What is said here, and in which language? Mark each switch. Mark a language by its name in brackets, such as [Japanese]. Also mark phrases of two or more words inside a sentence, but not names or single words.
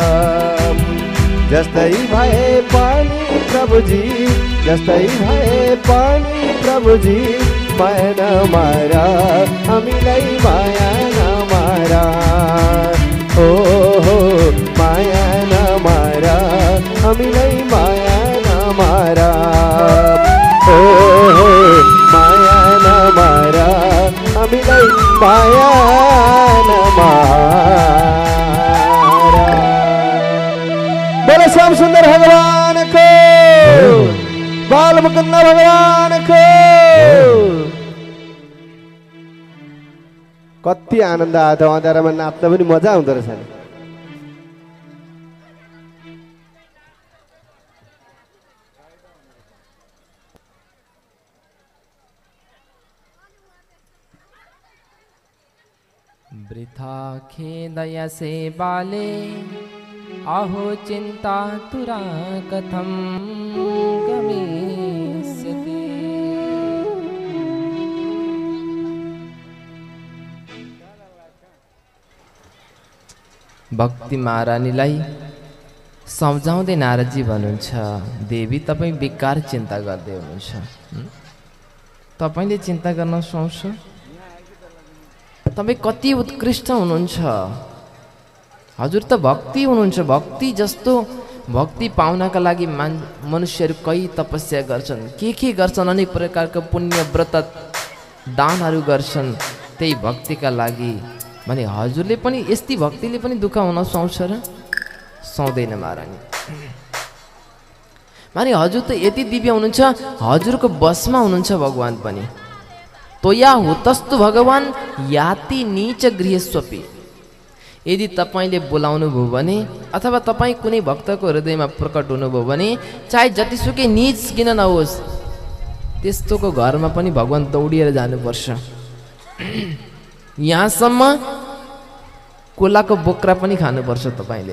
[Nepali] जस्तै भए पानी प्रभुजी, जस्तै भए पानी प्रभुजी, माया नमारा हामीलाई माया नमारा, हो माया नमारा हामीलाई माया नमारा, हो माया नमारा हामीलाई माया नमारा। [Hindi] बोले श्याम सुंदर भगवान को, बाल मुकुंद भगवान को। [Nepali] कति आनन्द आयो अँध्यारोमा नाच्न पनि मजा आउँदो रहेछ नि। [Sanskrit] वृथा खेदय से बाले, आहो चिंता तुरा कथम गमिष्यति। [Nepali] भक्ति महारानीलाई सम्झाउँदै नारदजी भन्नुहुन्छ, देवी तपाईँ बेकार चिन्ता गर्दै हुनुहुन्छ, तपाईँले चिन्ता गर्न सुहाउँछ, तपाईँ कति उत्कृष्ट हुनुहुन्छ, हजुर त भक्ति हुनुहुन्छ, भक्ति जस्तो भक्ति पाउनका लागि मनुष्यहरू कई तपस्या गर्छन्, के गर्छन्, अनेक प्रकारको पुण्य व्रत दानहरू गर्छन् त्यही भक्तिका लागि भने हजुरले पनि यस्तै भक्तिले पनि दुःख हुन सुहाउँछ र सुहाउँदैन महारानी। माने हजुर त यति दिव्य हुनुहुन्छ, हजुरको बसमा हुनुहुन्छ भगवान पनि। [Sanskrit] तोया हुतस्तु भगवान याति नीच गृहस्वपि। [Nepali] यदि तपाईँले बोलाउनु भयो भने अथवा तपाईँ कुनै भक्तको हृदयमा प्रकट हुनुभयो भने चाहे जतिसुकै नीच किन नहोस् त्यस्तोको घरमा पनि भगवान दौडिएर जानुपर्छ। यहाँसम्म कोलाको बोक्रा पनि खानुपर्छ तपाईँले।